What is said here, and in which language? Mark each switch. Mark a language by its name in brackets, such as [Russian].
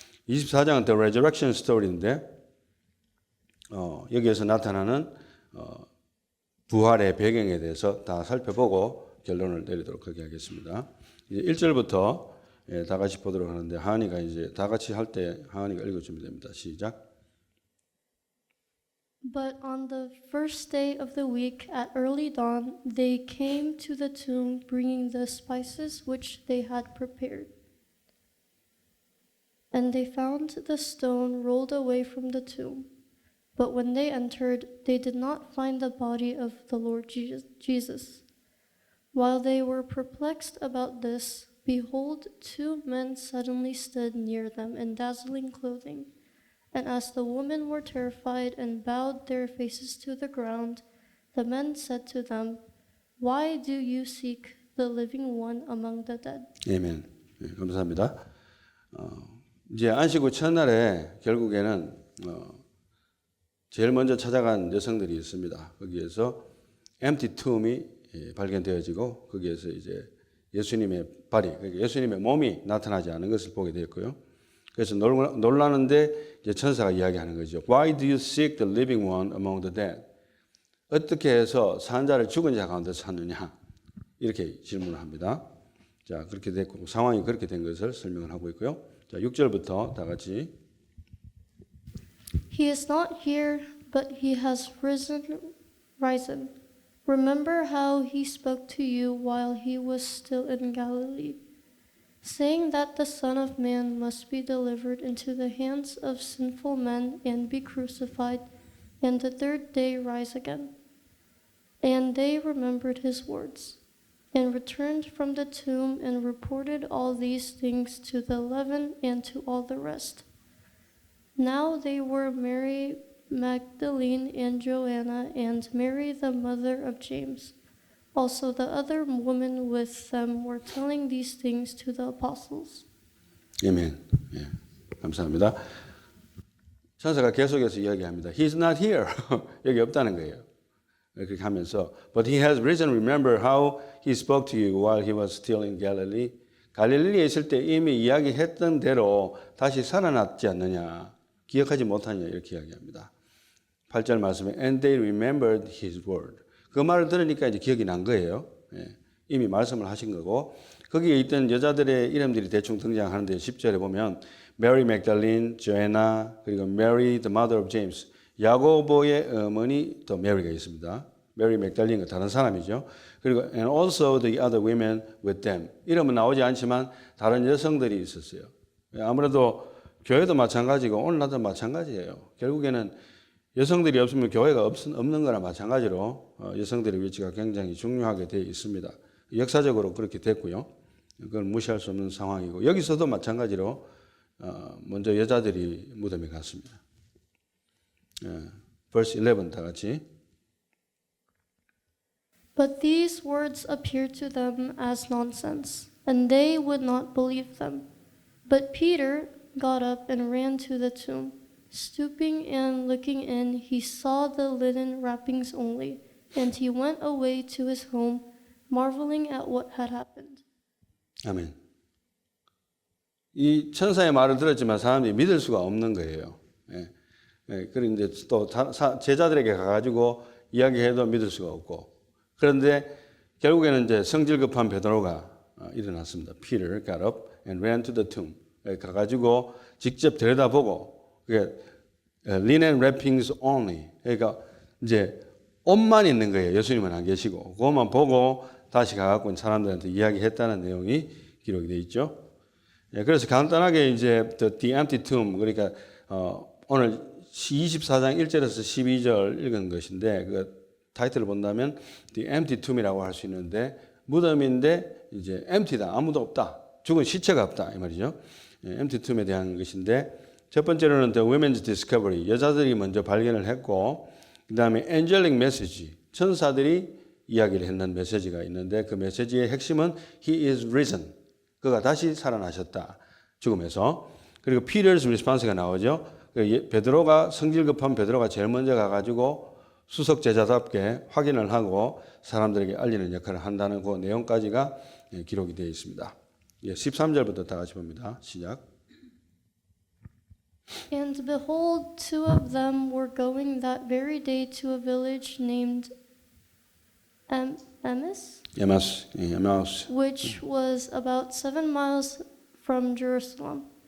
[Korean] 24장은 [English] The Resurrection Story [Korean] 인데 여기에서 나타나는 부활의 배경에 대해서 다 살펴보고 결론을 내리도록 그렇게 하겠습니다. 이제 1절부터 다 같이 보도록 하는데 하은이가 이제 다 같이 할 때 하은이가 읽어주면 됩니다. 시작. [English] But on the first day of the week at early dawn, they came to the tomb bringing the spices which they had prepared. And they found the stone rolled away from the tomb. But when they entered, they did not find the body of the Lord Jesus. While they were perplexed about this, behold, two men suddenly stood near them in dazzling clothing. And as the women were terrified and bowed their faces to the ground, the men said to them, Why do you seek the living one among the dead? [Korean] 아멘. 네, 감사합니다. 이제 안식 후 첫날에 결국에는 제일 먼저 찾아간 여성들이 있습니다. 거기에서 [English] empty tomb [Korean] 이 발견되어지고 거기에서 이제 예수님의 발이, 그러니까 예수님의 몸이 나타나지 않은 것을 보게 되었고요. 그래서 놀라는데 이제 천사가 이야기하는 거죠. [English] Why do you seek the living one among the dead? [Korean] 어떻게 해서 산 자를 죽은 자 가운데 찾느냐? 이렇게 질문을 합니다. 자, 그렇게 됐고 상황이 그렇게 된 것을 설명을 하고 있고요. 자, 6절부터 다 같이. [English] He is not here, but he has risen. Remember how he spoke to you while he was still in Galilee, saying that the Son of Man must be delivered into the hands of sinful men and be crucified, and the third day rise again. And they remembered his words, and returned from the tomb and reported all these things to the 11 and to all the rest. Now they were Mary Magdalene and Joanna and Mary the mother of James. Also the other women with them were telling these things to the apostles. [Korean] 아멘. 예, 감사합니다. 천사가 계속해서 이야기합니다. [English] He's not here. [Korean] 여기 없다는 거예요. 그렇게 하면서 [English] But he has risen. Remember how he spoke to you while he was still in Galilee. [Korean] 갈릴리에 있을 때 이미 이야기했던 대로 다시 살아났지 않느냐. 기억하지 못하냐 이렇게 이야기합니다. 8절 말씀에 [English] And they remembered his word. [Korean] 그 말을 들으니까 이제 기억이 난 거예요. 예, 이미 말씀을 하신 거고 거기에 있던 여자들의 이름들이 대충 등장하는데 10절에 보면 Mary Magdalene, Joanna, 그리고 [English] Mary the mother of James. [Korean] 야고보의 어머니 또 메리가 있습니다. Mary Magdalene가 다른 사람이죠. 그리고 [English] and also the other women with them. [Korean] 이름은 나오지 않지만 다른 여성들이 있었어요. 아무래도 교회도 마찬가지고 오늘날도 마찬가지예요. 결국에는 여성들이 없으면 교회가 없는 거나 마찬가지로 여성들의 위치가 굉장히 중요하게 되어 있습니다. 역사적으로 그렇게 됐고요. 그걸 무시할 수 없는 상황이고 여기서도 마찬가지로 먼저 여자들이 무덤에 갔습니다. [English] verse 11 [Korean] 다 같이. [English] But these words appeared to them as nonsense, and they would not believe them. But Peter got up and ran to the tomb. Stooping and looking in, he saw the linen wrappings only, and he went away to his home, marveling at what had happened. [Korean] 아멘. 이 천사의 말을 들었지만 사람들이 믿을 수가 없는 거예요. 그리고 이제 또 제자들에게 가가지고 이야기해도 믿을 수가 없고. 그런데 결국에는 이제 성질 급한 베드로가 일어났습니다. [English] Peter got up and ran to the tomb. [Korean] 가가지고 직접 들여다보고 그게 [English] linen wrappings only. [Korean] 그러니까 이제 옷만 있는 거예요. 예수님은 안 계시고 그것만 보고 다시 가갖고 사람들한테 이야기했다는 내용이 기록이 되어 있죠. 그래서 간단하게 이제 [English] the empty tomb [Korean] 그러니까 오늘 24장 1절에서 12절 읽은 것인데 그 타이틀을 본다면 the empty tomb이라고 할 수 있는데 무덤인데 이제 empty다 아무도 없다 죽은 시체가 없다 이 말이죠. empty tomb에 대한 것인데 첫 번째로는 [English] The Women's Discovery, [Korean] 여자들이 먼저 발견을 했고, 그 다음에 [English] Angelic Message, [Korean] 천사들이 이야기를 했는 메시지가 있는데 그 메시지의 핵심은 [English] He is risen, [Korean] 그가 다시 살아나셨다, 죽음에서. 그리고 [English] Peter's response [Korean] 가 나오죠. 베드로가, 성질 급한 베드로가 제일 먼저 가가지고 수석 제자답게 확인을 하고 사람들에게 알리는 역할을 한다는 그 내용까지가 기록이 되어 있습니다. 13절부터 다 같이 봅니다. 시작. [English] And behold, two of them were going that very day to a village named Emmaus, [Korean] 에마우스. [English] which was about 7 miles from Jerusalem.